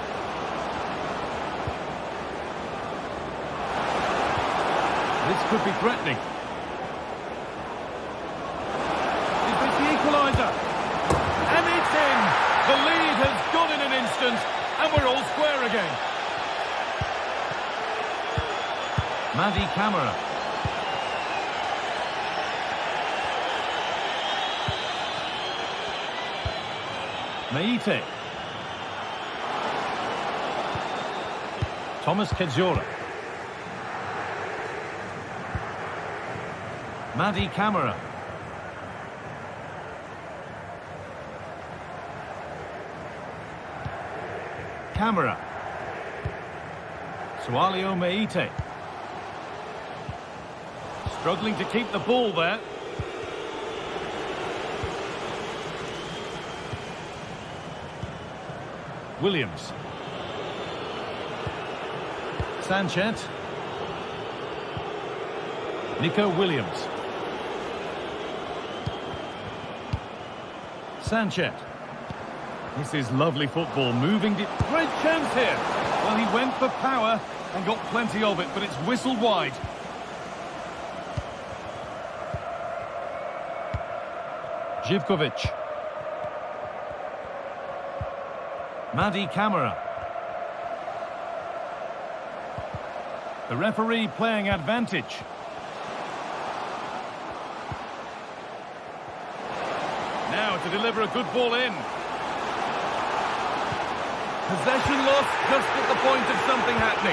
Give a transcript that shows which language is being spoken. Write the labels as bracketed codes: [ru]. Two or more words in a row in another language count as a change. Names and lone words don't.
[en] This could be threatening. Is this the equaliser? And it's in! The lead has gone in an instant, and we're all square again. Madi Camara. Meite. Thomas Kedzora. Madi Camara. Camara. Sualio Meite. Struggling to keep the ball there. Williams. Sanchez. Nico Williams. Sanchez. This is lovely football, moving deep. Great chance here. Well, he went for power and got plenty of it, but it's whistled wide. Živković. Madi Camara. The referee playing advantage. Now to deliver a good ball in. Possession lost just at the point of something happening.